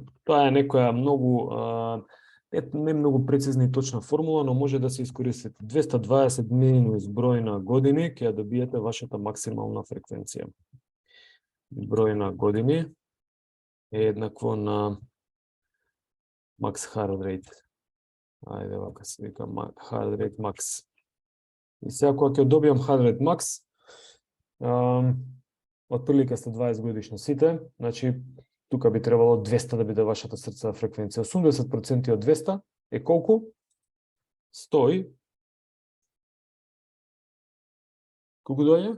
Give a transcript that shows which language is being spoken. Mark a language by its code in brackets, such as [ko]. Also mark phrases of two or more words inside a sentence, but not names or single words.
[mk] Тоа е некоја многу не многу прецизна и точна формула, но може да се искористите. 220 минус број на години ќе ја добиете вашата максимална фреквенција. Број на години е еднакво на [en] max heart rate. [mk] Ајде вака се вика [en] heart rate max. [mk] И сега кога ќе добијам [en] heart rate max, [mk] отприлика сте 20 годишни сите, значи тука би требало 200 да биде вашата срцева фреквенција. 80% од 200 е колку? 100. Колку доаѓа?